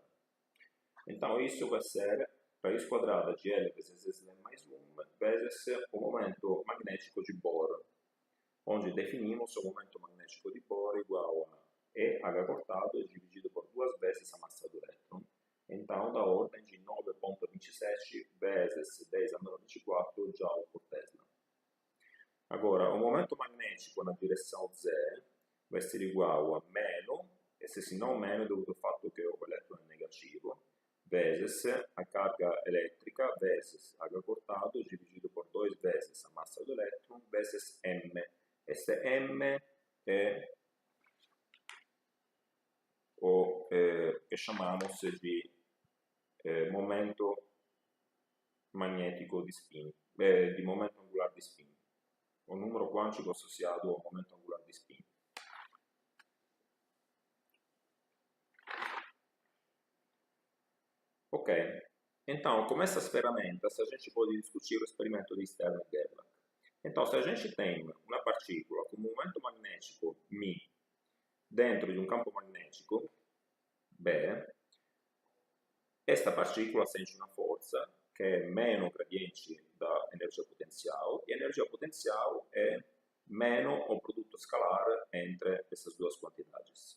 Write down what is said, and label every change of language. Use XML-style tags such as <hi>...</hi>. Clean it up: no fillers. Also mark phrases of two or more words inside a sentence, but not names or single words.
<pt>Então, isso vai ser raiz quadrada de L vezes L mais 1 vezes o momento magnético de Bohr, onde definimos o momento magnético de Bohr igual a EH cortado dividido por 2 vezes a massa do elétron. Então, da ordem de 9,27 vezes 10 a 24 Joule por Tesla. Agora, o momento magnético na direção Z vai ser igual a meno, esse sinal meno devido ao</pt> <it>fatto che</it> <pt>o elétron é negativo, vezes a carga elétrica, vezes H cortado, dividido por 2 vezes a massa do elétron, vezes M. Este M é o que chamamos de</pt> <it>momento magnetico di spin, di momento angolare di spin,</it> <pt>o número quântico associado ao momento angular de spin. Ok, então, com essas ferramentas, a gente pode discutir o experimento de Stern-Gerlach. Então, se a gente tem uma partícula com momento magnético μ dentro de um campo magnético B, esta partícula sente uma força que é menos gradiente da energia potencial, e a energia potencial é menos o produto escalar entre essas duas quantidades.</pt>